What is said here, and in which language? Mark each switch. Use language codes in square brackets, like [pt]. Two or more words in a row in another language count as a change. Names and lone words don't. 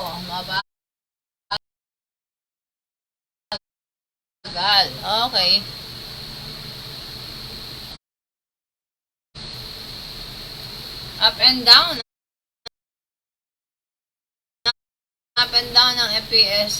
[tl] Mabagal. Okay. [en] Up and down. Up and down ng FPS.